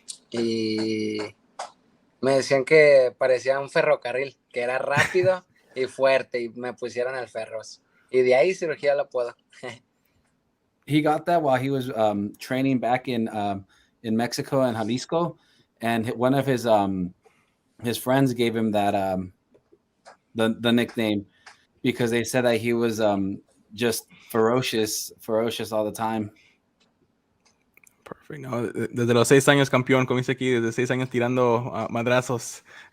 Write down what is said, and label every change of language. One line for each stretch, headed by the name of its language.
Spanish: Y me decían que parecía un ferrocarril, que era rápido y fuerte, y me pusieron el Ferros. Y de ahí surgió el apodo.
English: He got that while he was training back in Mexico and Jalisco, and one of his friends gave him that the nickname because they said that he was just ferocious all the time. Perfect.
Spanish: No, desde los 6 años campeón, como dice aquí, desde 6 años tirando madrazos.